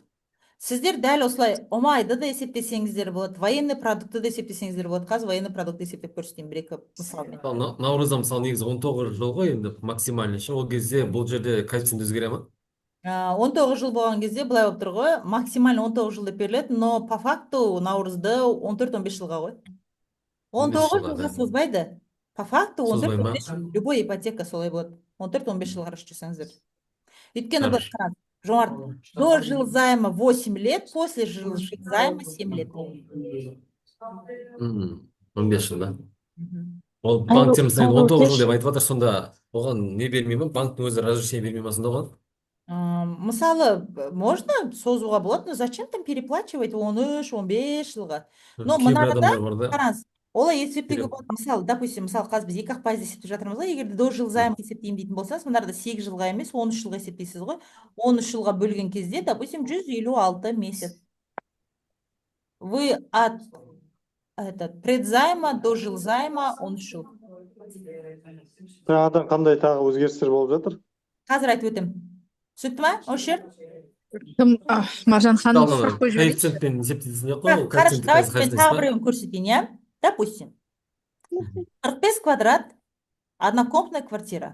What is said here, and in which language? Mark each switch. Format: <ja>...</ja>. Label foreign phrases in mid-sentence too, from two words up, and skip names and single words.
<kk>Сіздер дәл осылай омайды да есептесеңіздер болады,</kk> <ru>военный продукты</ru> <kk>да есептесеңіздер болады. Қазір</kk> <ru>военный продукты</ru> <kk>есептеп көрсетейін бір-екі мысалмен. Наурызда мысалы негізі 19 жыл ғой, енді максимальный ше, ол кезде бұл жерде коэффициент өзгере ма? 19 жыл болған кезде былай болып тұр ғой, максимально 19 жыл деп беріледі,</kk> <ru>но по факту</ru> <kk>наурызды 14-15 жылға ғой. 19 жылға созбайды.</kk> <ru>По факту</ru> <kk>14-15 жыл. Любой ипотека солай болады. 14-15 жылға қараш жасаңыздар. Өйткені бір қараңыз. Жомарт,</kk> <ru>до жил займа 8 лет, после жил займа 7 лет.</ru> <kk>15 жыл, да? Ол банктер мысалы 19 жыл деп айтып жатыр, сонда оған не бермей ма, банктың өзі разрешение бермей ма сонда оған? Мысалы, можно созуға болады,</kk> <ru>но зачем там переплачивать</ru> <kk>13-15 жылға? Но Кейбір мынада адамдар бар да. қараңыз, олай есептеуге Керек. болады. Мысалы, допустим, қазір біз 2-ақ пайыз есептеп жатырмыз ғой, егер де до жыл займ есептеймін дейтін болсаңыз, мынада 8 жылға емес, 13 жылға есептейсіз ғой. 13 жылға бөлген кезде,</kk> <ru>допустим, 156 месяц. Вы от предзайма до жилзайма 13 жыл.</ru> <kk>Жаңадан қандай тағы өзгерістер болып жатыр? Қазір айтып өтем. Түсінікті ма? Осы жер? Маржан ханым сұрақ Мысалы, қойып жіберейін. коэффициентпен есептейсіз ғой, ол Хорошо, коэффициентті давайте қазір мен қажет тағы па? біреуін көрсетейін, иә?</kk> <ru>Допустим, 45 квадрат, однокомнатная квартира.</ru>